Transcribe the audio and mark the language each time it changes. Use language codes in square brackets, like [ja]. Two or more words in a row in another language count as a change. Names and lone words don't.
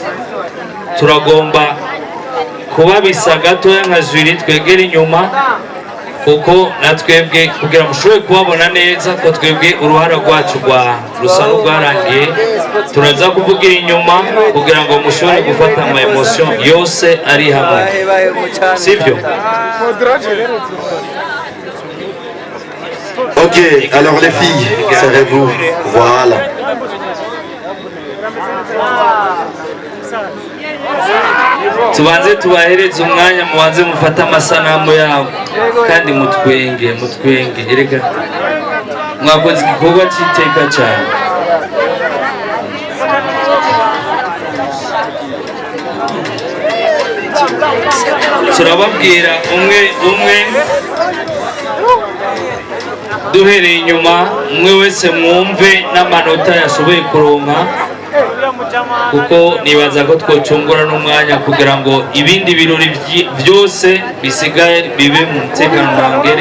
[rn] Turagomba kubabisa gatoya nka juri twegera inyuma, kuko natwebwe kugira mushobore kubabona neza ko twebwe uruhara rwacu rusa n'urwarangiye. Turaza kuvugira inyuma kugira ngo mushobore gufata ama emotion yose ari hamwe, sivyo? [fr] Ok, alors les filles, serrez-vous, voilà. [rn] Tubanze tubahereze umwanya, mubanze mufata amasanamu yabo kandi mutwenge. Erega mwakoze igikorwa cy'iteka cyane. Turababwira umwe duhereye inyuma, umwe wese mwumve n'amanota yashoboye kuronka, kuko nibaza ko twocungura n'umwanya kugira ngo ibindi birori byose bisigaye bibe mu mutekano ntangere.